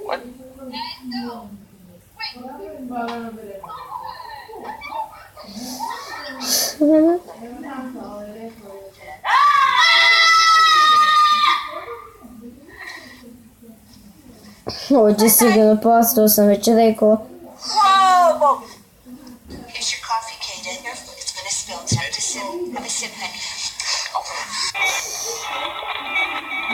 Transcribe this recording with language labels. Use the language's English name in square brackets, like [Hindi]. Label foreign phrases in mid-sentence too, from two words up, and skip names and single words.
[Croatian] Ovo će sigurno pasti, to sam već rekao. [English] Here's your coffee, Kaden. It's gonna spill. Have a sip. Have a sip, honey.